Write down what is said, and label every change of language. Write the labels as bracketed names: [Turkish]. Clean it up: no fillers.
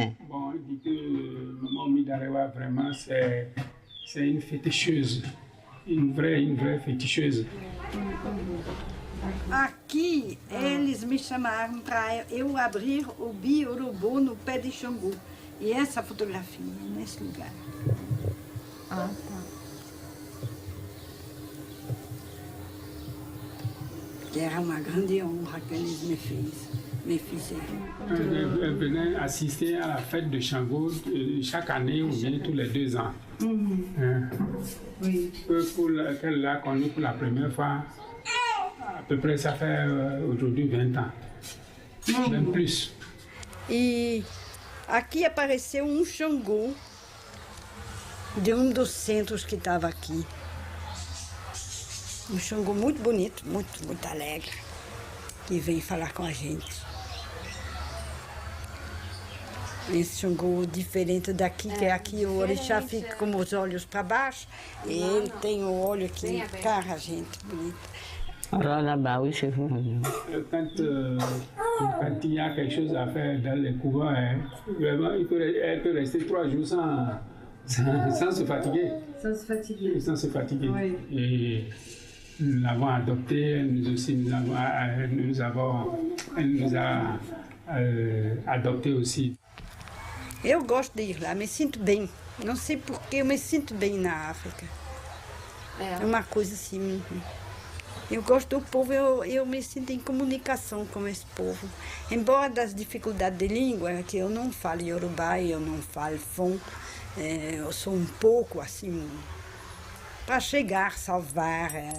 [French] Bon, il dit que maman Midarewa vraiment c'est une féticheuse. Une vraie féticheuse. [Portuguese] Aqui eles me chamaram para eu abrir o Biurubu no pé de Xangô. E essa fotografia, nesse lugar. Ah, tá. Que era uma grande honra que eles me fizeram. [French] Elle venait assister à la fête de Xangô chaque année ou bien tous les 2 ans. Oui. Pour laquelle l'a connue pour la première fois, à peu près ça fait aujourd'hui 20 ans. Même plus. [Portuguese] E aqui apareceu Xangô de dos centros que estava aqui. Xangô muito bonito, muito alegre, que vem falar com a gente. Esse Xangô diferente daqui, que aqui o orixá fica com os olhos para baixo, e ele tem o olho aqui, cara, gente, bonita. [French] Alors là-bas, oui, c'est vrai. Quand il y a quelque chose à faire dans les couvents, vraiment, elle peut rester 3 jours sans se fatiguer. Sans se fatiguer. Oui. Et nous l'avons adoptée, elle nous a adoptés aussi. [Portuguese] Eu gosto de ir lá, me sinto bem. Não sei porquê, eu me sinto bem na África. É uma coisa assim. Eu gosto do povo, eu me sinto em comunicação com esse povo. Embora das dificuldades de língua, que eu não falo Yorubá, eu não falo Fon, eu sou um pouco assim, para chegar, salvar.